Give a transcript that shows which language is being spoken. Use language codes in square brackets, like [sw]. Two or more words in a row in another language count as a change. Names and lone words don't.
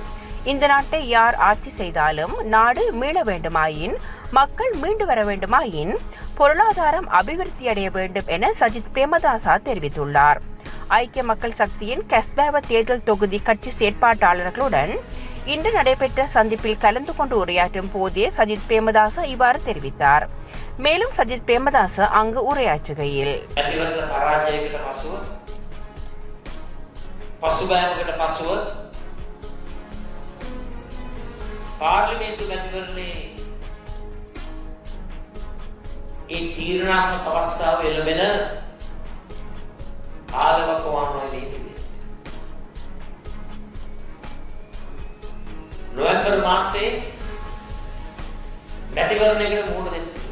[ta] இந்த நாட்டை யார் ஆட்சி செய்தாலும் நாடு மீள வேண்டுமாயின், மக்கள் மீண்டு வர வேண்டுமாயின் பொருளாதாரம் அபிவிருத்தி அடைய வேண்டும் என சஜித் பிரேமதாசா தெரிவித்துள்ளார். ஐக்கிய மக்கள் சக்தியின் கஸ்பாவ தேர்தல் தொகுதி கட்சி செயற்பாட்டாளர்களுடன் இன்று நடைபெற்ற சந்திப்பில் கலந்து கொண்டு உரையாற்றும் போதே சஜித் பிரேமதாச இவ்வாறு தெரிவித்தார். மேலும் சஜித் பிரேமதாச அங்கு உரையாற்றுகையில் [si] පාර්ලිමේන්තු මැතිවරණේ ඒ තීරණාත්මක අවස්ථාව එළඹෙන කාලවකවානුව වේදිකේ නොවැම්බර් මාසයේ මැතිවරණයකට මුහුණ දෙන්න.